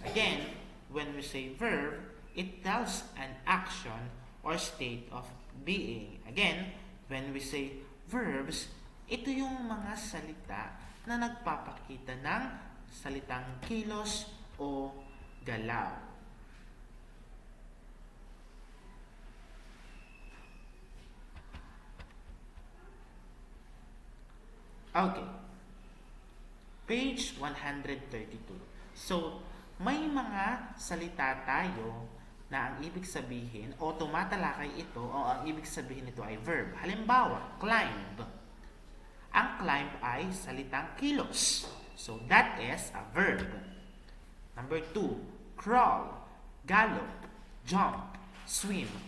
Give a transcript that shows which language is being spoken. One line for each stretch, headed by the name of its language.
English: Again, when we say verb, it tells an action or state of being. Again, when we say verbs,
Filipino: ito yung mga salita na nagpapakita ng salitang kilos o galaw.
English: Okay. Page 132.
Filipino: So, may mga salita tayo na ang ibig sabihin o tumatalakay ito o ang ibig sabihin nito ay verb. Halimbawa, climb. Ang climb ay salitang kilos.
English: So, that is a verb. Number 2, crawl, gallop, jump, swim.